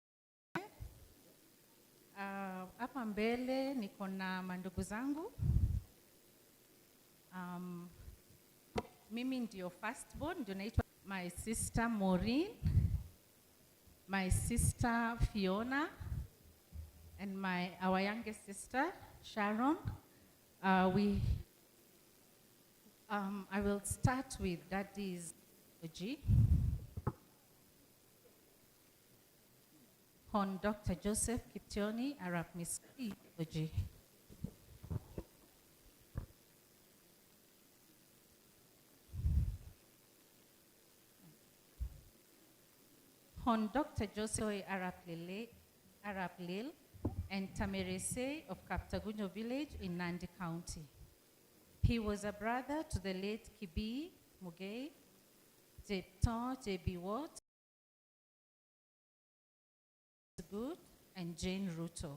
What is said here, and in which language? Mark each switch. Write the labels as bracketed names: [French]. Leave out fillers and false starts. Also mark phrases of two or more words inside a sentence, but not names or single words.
[Swahili] Hapa mbele niko na mandugu zangu. Mimi ndio firstborn, ndio naitwa [English] my sister Maureen, my sister Fiona, and our youngest sister Sharon. I will start with Daddy's Oji. On Dr. Joseph Kiptioni Arap Misoi Oji. On Dr. Joseph Arap Lil and Tamerese of Kaptagunyo village in Nandi County. He was a brother to the late Kibi Mugay, Jepton J.B. Watt, Good, and Jane Ruto.